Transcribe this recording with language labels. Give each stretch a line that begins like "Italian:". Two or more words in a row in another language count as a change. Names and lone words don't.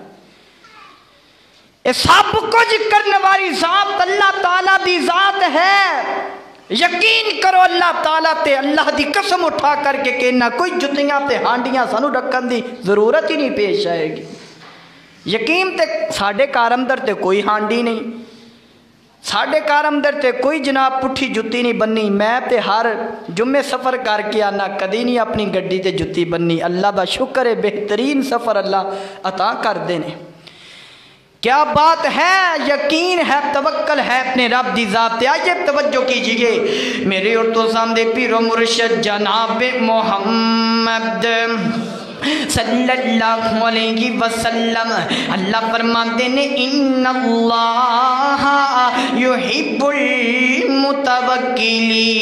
Punjabi: یہ سب کچھ کرنے والی ذات اللہ تعالیٰ دی ذات ہے. یقین کرو اللہ تعالیٰ تے، اللہ دی قسم اٹھا کر کے کہنا کوئی جتیاں تے ہانڈیاں سانوں رکھن دی ضرورت ہی نہیں پیش آئے گی. یقین تے ساڈے گھر اندر تے کوئی ہانڈی نہیں, ساڑھے کار اندر تے کوئی جناب پٹھی جتی نہیں بننی، میں تے ہر جمعے سفر کر کے آنا، کدی نہیں اپنی گڈی تے جتی بننی۔ اللہ دا شکر ہے بہترین سفر اللہ عطا کر دینے۔ کیا بات ہے، یقین ہے، توکل ہے اپنے رب دی ذات۔
Urdu: آئیے توجہ کیجئے میرے اور تو سامنے پیر و مرشد جناب محمد
Arabic: صلی اللہ علیہ وسلم
Urdu: اللہ فرماتے ہیں
Arabic: ان اللہ یحب المتوکلین۔